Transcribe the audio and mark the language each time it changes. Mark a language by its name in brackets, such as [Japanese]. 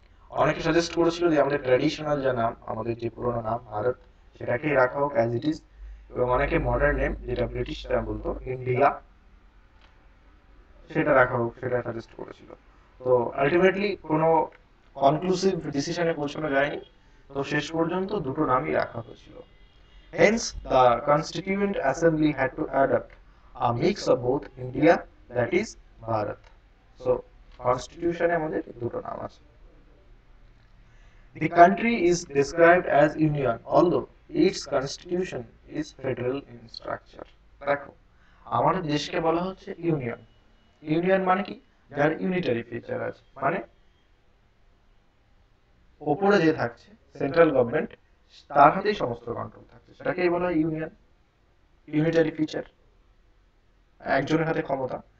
[Bangla] অনেকে সাজেস্ট করেছিল যে আমাদের ট্র্যাডিশনাল যা নাম, আমাদের যে পুরোনো নাম ভারত, সেটাকেই রাখা হোক [English] as it is, [Bangla] এবং অনেকে মডার্ন নেম যেটা ব্রিটিশরা বলতো ইন্ডিয়া, সেটা রাখা হোক, সেটা সাজেস্ট করেছিল। তো আলটিমেটলি কোনো কনক্লুসিভ ডিসিশনে পৌঁছানো যায়নি, তো শেষ পর্যন্ত দুটো নামই রাখা হয়েছিল। [English] Hence, the Constituent Assembly had to adopt a mix of both India, that is Bharat. [Bangla] So, Constitution এ আমাদের দুটো নাম আছে। [English] The country is described as union, although its constitution is federal in structure. [Bangla] দেখো, আমাদের দেশকে বলা হচ্ছে ইউনিয়ন। ইউনিয়ন মানে কি? যার ইউনিটারি ফিচার আছে, মানে ওপরে যে থাকছে সেন্ট্রাল গভর্নমেন্ট, তার হাতেই সমস্ত কন্ট্রোল থাকছে, সেটাকেই বলা হয় ইউনিয়ন, ইউনিটারি ফিচার, একজনের হাতে ক্ষমতা।